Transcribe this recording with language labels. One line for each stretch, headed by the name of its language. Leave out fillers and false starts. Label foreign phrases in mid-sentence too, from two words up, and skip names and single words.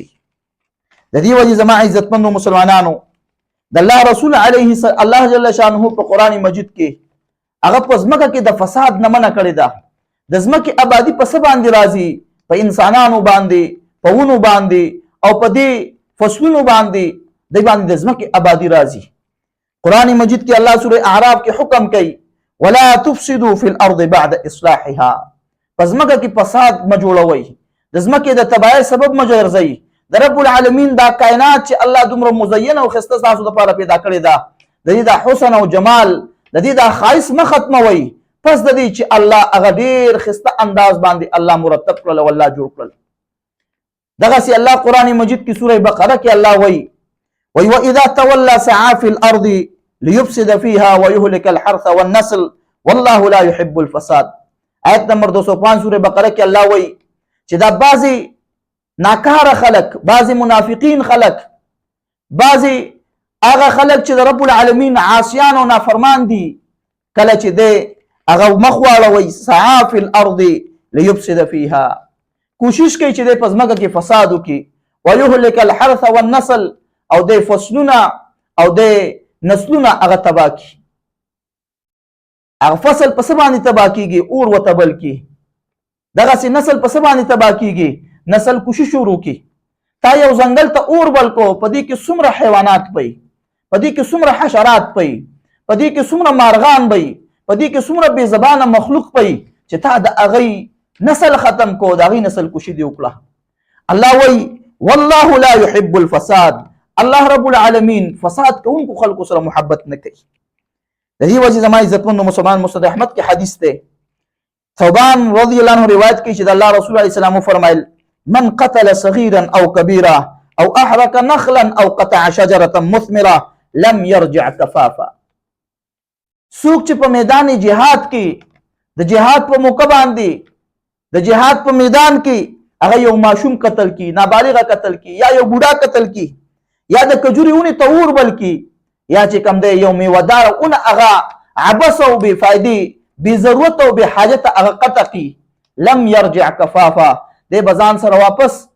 Pashto: د دې وجې زما عزتمندو مسلمانانو، د الله رسول علیه الله جل شانه په قرآن مجید کې هغه په ځمکه کې د فساد نه منع کړې ده. د ځمکې آبادي په څه باندې راځي؟ په انسانانو باندې، په ونو باندې او په دې فصلونو باندې، دې باندې د ځمکې آبادي راځي. قرآن مجید کې الله سورة اعراف کې حکم کوي
Arabic: ولا تفسدوا في الارض بعد اصلاحها،
Pashto: په ځمکه کې فساد مه جوړوئ، د ځمکې د تباهۍ سبب مه ګرځئ، د رب العالمین دا کائنات چې الله دومره مزین او خسته تاسو لپاره پیدا کړی ده، د دې دا حسن او جمال، د دې دا خاص مه ختموي، پس د دې چې الله هغه ډیر خسته انداز باندې الله مرتب کړل او الله جوړ کړل. دغسې الله قرآن مجید کې سوره بقره کې الله وایي
Arabic: واذا تولى سعى في الارض ليفسد فيها ويهلك الحرث والنسل والله لا يحب الفساد.
Pashto: آیت نمبر 205 سوره بقره کې الله وایي چې دا بعضی ناکاره خلق، بعضی منافقین خلق، بعضی هغه خلق چې د رب العالمین عاصیان او نافرمان دي، کله چې دی هغه مخ واړوي
Arabic: سعى في الارض ليفسد فيها،
Pashto: کوشش کوي چې دی په ځمکه کې فساد وکړي،
Arabic: ويهلك الحرث والنسل،
Pashto: او دی فصلونه او دی نسلونه هغه تباه کړي. هغه فصل په څه باندې تباه کېږي؟ اور ورته بل کړي. دغسې نسل په څه باندې تباه کېږي؟ نسل کشي شروع کړي. تا یو ځنګل ته اور بل کو، په دې کې څومره حیوانات پي، په دې کې څومره حشرات پي، په دې کې څومره مارغان پي، په دې کې څومره بې زبانه مخلوق پي، چې تا د هغې نسل ختم کو، د هغې نسل کشي دې وکړه. الله وایي
Arabic: والله لا يحب الفساد،
Pashto: الله رب العالمین فساد کوونکو خلکو سره محبت نه کوي. د دې وجې زما عزتمندو مسلمان مسند احمد کې حدیث دی، ثوبان رضی الله عنه روایت کوي چې د الله رسول علیه السلام وفرمایل
Arabic: من قتل صغیرا او کبیرا او احرق نخلا او قطع شجرة مثمرة لم يرجع کفافا.
Pashto: څوک چې په میدان جهاد کې د جهاد په موقع باندې د جهاد په میدان کې هغه یو ماشوم قتل کی، نابالغه قتل کی، یا یو بوډا قتل کی، یا د کجوري ونې ته اور بل کی، یا چې کوم دی یو میوهداره ونه هغه عبس او بې فایدې بې ضرورت او بې حاجته هغه قطع کی،
Arabic: لم یرجع کفافا،
Pashto: دی به ځان سره واپس